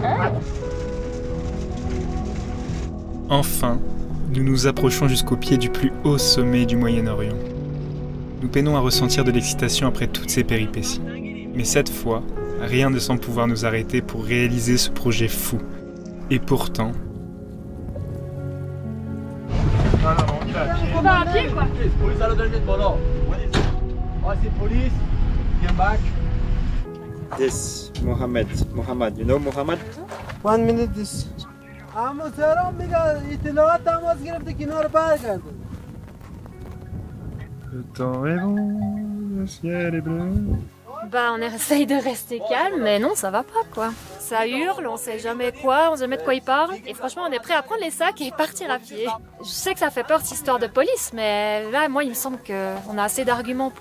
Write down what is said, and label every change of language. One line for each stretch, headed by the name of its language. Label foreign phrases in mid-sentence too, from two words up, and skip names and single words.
French: Enfin, nous nous approchons jusqu'au pied du plus haut sommet du Moyen-Orient. Nous peinons à ressentir de l'excitation après toutes ces péripéties. Mais cette fois, rien ne semble pouvoir nous arrêter pour réaliser ce projet fou. Et pourtant... on y va à pied. On va à pied quoi.
Persian: پلیس الان داره میاد بالا. آسی پلیس.
English: Come back. This Mohammed, you know Mohammed? 1 minute this.
Persian: اما سرام میگه اطلاعات تماس گرفته که اینا رو برگردن.
French: Le temps est bon, le ciel est bleu. Bah on essaye de rester calme, mais non ça va pas quoi. Ça hurle, on sait jamais quoi, on sait jamais de quoi il parle. Et franchement on est prêt à prendre les sacs et partir à pied. Je sais que ça fait peur cette histoire de police, mais là moi il me semble qu'on a assez d'arguments pour...